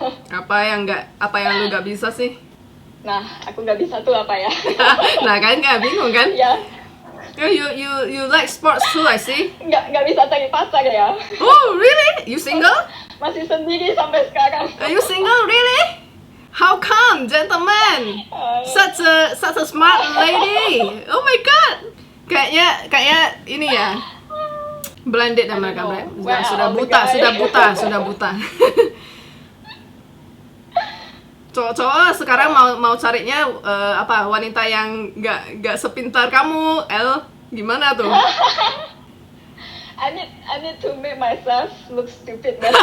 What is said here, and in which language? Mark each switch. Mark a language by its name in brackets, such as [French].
[Indonesian] Apa yang lu nggak bisa sih? Nah, aku nggak bisa tuh apa ya? Nah kan, nggak bingung kan? Ya. [English] You like sports too, I see. [Indonesian] Nggak bisa cari pacar ya. [English] Oh really? You single? [Indonesian] Masih sendiri sampai sekarang. [English] Are you single really? How come, gentleman? Such a smart lady. Oh my god. [Indonesian] Kayaknya ini ya, blinded sama mereka. Sudah buta. Cowok sekarang mau carinya wanita yang nggak sepintar kamu. Gimana tuh? [English] I need to make myself look stupid.